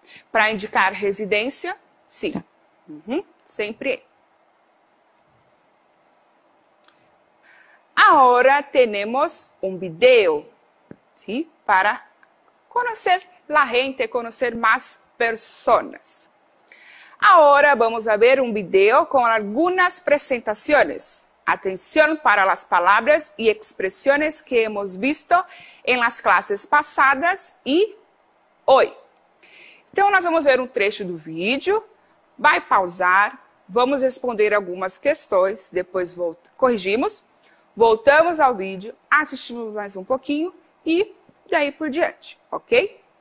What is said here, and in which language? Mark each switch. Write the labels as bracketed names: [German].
[Portuguese] Para indicar residência, sim. Tá. Sempre em. Agora temos um vídeo, ¿sí? Para conhecer a gente, conhecer mais pessoas. [Spanish] Ahora vamos a ver un video con algunas presentaciones. Atención para las palabras y expresiones que hemos visto en las clases pasadas y hoy. [Portuguese] Então, nós vamos ver um trecho do vídeo, vai pausar, vamos responder algumas questões, depois corrigimos, voltamos ao vídeo, assistimos mais um pouquinho e daí por diante, ok?